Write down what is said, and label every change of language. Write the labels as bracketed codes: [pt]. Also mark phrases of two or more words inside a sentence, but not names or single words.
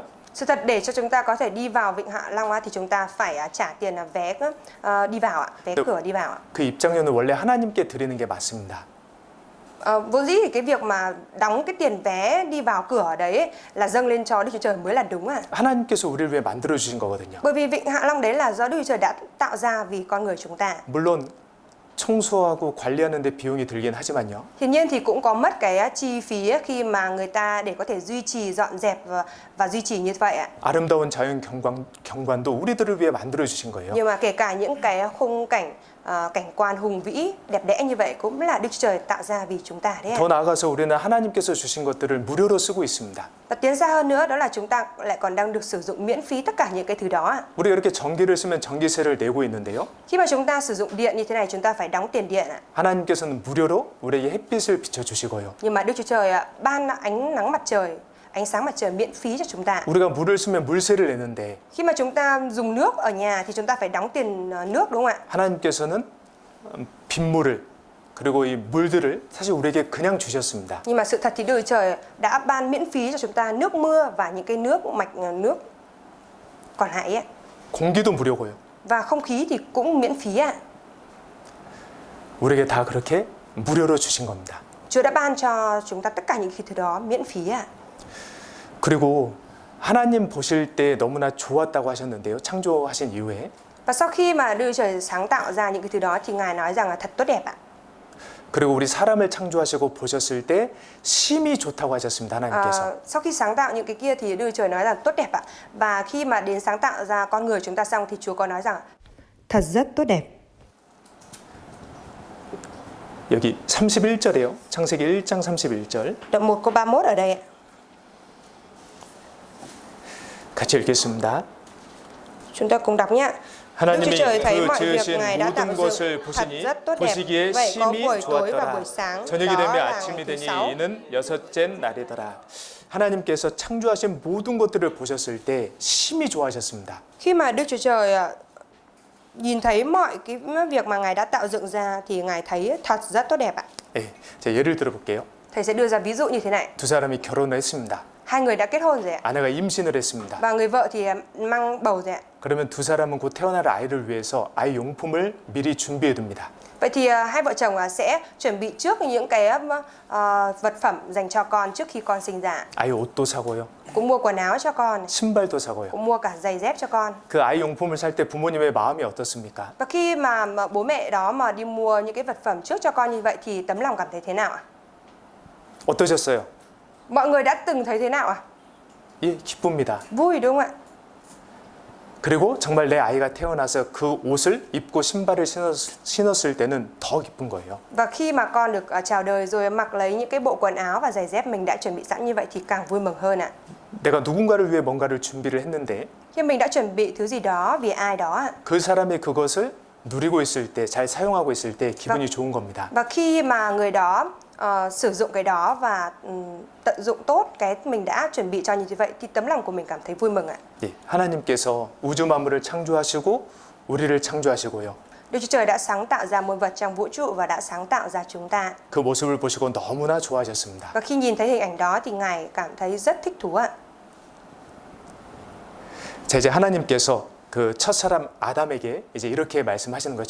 [vi] Sự thật để cho chúng ta có thể đi vào Vịnh Hạ Long thì chúng ta phải trả tiền vé đi vào ạ, vé cửa đi vào ạ. [ko] 그 입장료는 원래 하나님께 드리는 게 맞습니다. [vi] Vốn dĩ thì cái việc mà đóng cái tiền vé đi vào cửa đấy ấy, là dâng lên cho Đức Chúa Trời mới là đúng ạ. [ko] 하나님께서 우리를 위해 만들어 주신 거거든요. [vi] Bởi vì Vịnh Hạ Long đấy là do Đức Chúa Trời đã tạo ra vì con người chúng ta. [ko] 물론 청소하고 관리하는 데 비용이 들긴 하지만요. [vi] Hiển nhiên thì cũng có mất cái chi phí khi mà người ta để có thể duy trì, dọn dẹp và duy trì như vậy ạ. [ko] 아름다운 자연 경관도 우리들을 위해 만들어 주신 거예요. [vi] Nhưng mà kể cả những cái khung cảnh cảnh quan hùng vĩ, đẹp đẽ như vậy cũng là Đức Chúa Trời tạo ra vì chúng ta đấy ạ. [ko] 더 나아가서 우리는 하나님께서 주신 것들을 무료로 쓰고 있습니다. [vi] Và tiến xa hơn nữa đó là chúng ta lại còn đang được sử dụng miễn phí tất cả những cái thứ đó ạ. [ko] 우리가 이렇게 전기를 쓰면 전기세를 내고 있는데요. [vi] Khi mà chúng ta sử dụng điện như thế này chúng ta phải đóng tiền điện ạ. [ko] 하나님께서는 무료로 우리에게 햇빛을 비춰 주시고요. [vi] Nhưng mà Đức Chúa Trời ban ánh nắng mặt trời, ánh sáng mặt trời miễn phí cho chúng ta. [ko] 우리가 물을 쓰면 물세를 내는데 [vi] Khi mà chúng ta dùng nước ở nhà thì chúng ta phải đóng tiền nước đúng không ạ? [ko] 하나님께서는 빗물을 그리고 이 물들을 사실 우리에게 그냥 주셨습니다. [vi] Nhưng mà sự thật thì Đức Chúa Trời đã ban miễn phí cho chúng ta nước mưa và những cái nước mạch nước còn lại ấy. [ko] 공기도 무료고요. [vi] Và không khí thì cũng miễn phí ạ. [ko] 우리에게 다 그렇게 무료로 주신 겁니다. [vi] Chúa đã ban cho chúng ta tất cả những cái thứ đó miễn phí ạ. [ko] 그리고 하나님 보실 때 너무나 좋았다고 하셨는데요. 창조하신 이후에 [vi] Và sau khi mà Đức Chúa Trời sáng tạo ra những cái thứ đó thì Ngài nói rằng là thật tốt đẹp ạ. [ko] 그리고 우리 사람을 창조하시고 보셨을 때 심히 좋다고 하셨습니다. 하나님께서. [vi] Sau khi sáng tạo những cái kia thì Đức Chúa Trời nói rằng tốt đẹp ạ. Và khi mà đến sáng tạo ra con người chúng ta xong thì Chúa có nói rằng thật rất tốt đẹp. [ko] 여기 31절이에요. 창세기 1장 31절. [vi] Đoạn 1 câu 31 ở đây ạ. [ko] 같이 읽겠습니다. [vi] Chúng ta cùng đọc nhé. Đức Chúa [ko] 하나님이 [vi] Trời thấy [ko] 그 [vi] mọi việc [ko] 지으신 [vi] Ngài đã tạo [ko] 모든 [vi] dựng [ko] 것을 [vi] thật [ko] 보시니 [vi] rất tốt đẹp. [ko] 보시기에 [vi] Vậy có [ko] 심히 [vi] buổi tối và [ko] 좋았더라. [vi] buổi sáng, [ko] 저녁이 [vi] đó [ko] 되며 [vi] là [ko] 아침이 [vi] ngày thứ [ko] 되니 [vi] sáu. [ko] 이는 여섯째 날이더라. 하나님께서 창조하신 모든 것들을 보셨을 때 심히 좋아하셨습니다. [vi] Khi mà Đức Chúa Trời nhìn thấy mọi cái việc mà Ngài đã tạo dựng ra thì Ngài thấy thật rất tốt đẹp ạ. [ko] 예, 자, 예를 들어볼게요. [vi] Thầy sẽ đưa ra ví dụ như thế này. [ko] 두 사람이 결혼을 했습니다. [vi] Hai người đã kết hôn rồi ạ. [ko] 아내가 임신을 했습니다. [vi] Và người vợ thì mang bầu rồi ạ. [ko] 그러면 두 사람은 곧 태어날 아이를 위해서 아이 용품을 미리 준비해 둡니다. [vi] Vậy thì hai vợ chồng sẽ chuẩn bị trước những cái vật phẩm dành cho con trước khi con sinh ra. [ko] 아이 옷도 사고요. [vi] Cũng mua quần áo cho con, [ko] 신발도 사고요. [vi] cũng mua cả giày dép cho con. [ko] 그 아이 용품을 살 때 부모님의 마음이 어떻습니까? [vi] Và khi mà bố mẹ đó mà đi mua những cái vật phẩm trước cho con như vậy thì tấm lòng cảm thấy thế nào ạ? [ko] 어떠셨어요? [vi] Mọi người đã từng thấy thế nào ạ? [ko] 예, 기쁩니다. [vi] Vui đúng không ạ? [ko] 그리고 정말 내 아이가 태어나서 그 옷을 입고 신발을 신었을 때는 더 기쁜 거예요. [vi] Và khi mà con được chào đời rồi mặc lấy những cái bộ quần áo và giày dép mình đã chuẩn bị sẵn như vậy thì càng vui mừng hơn ạ. [ko] 내가 누군가를 위해 뭔가를 준비를 했는데 [vi] Khi mình đã chuẩn bị thứ gì đó vì ai đó ạ. [ko] 그 사람이 그것을 누리고 있을 때, 잘 사용하고 있을 때 기분이 좋은 겁니다. [vi] Và khi mà người đó sử dụng cái đó và tận dụng tốt cái mình đã chuẩn bị cho như vậy thì tấm lòng của mình cảm thấy vui mừng ạ. [ko] 예, 하나님께서 우주 만물을 창조하시고 우리를 창조하시고요. [vi] Đức Chúa Trời đã sáng tạo ra muôn vật trong vũ trụ và đã sáng tạo ra chúng ta. [ko] 그 모습을 보시고 너무나 좋아하셨습니다. [vi] Và khi nhìn thấy hình ảnh đó thì Ngài cảm thấy rất thích thú ạ. [ko] 자, 이제 하나님께서 그 첫사람 아담에게 이제 이렇게 말씀하시는 거예요.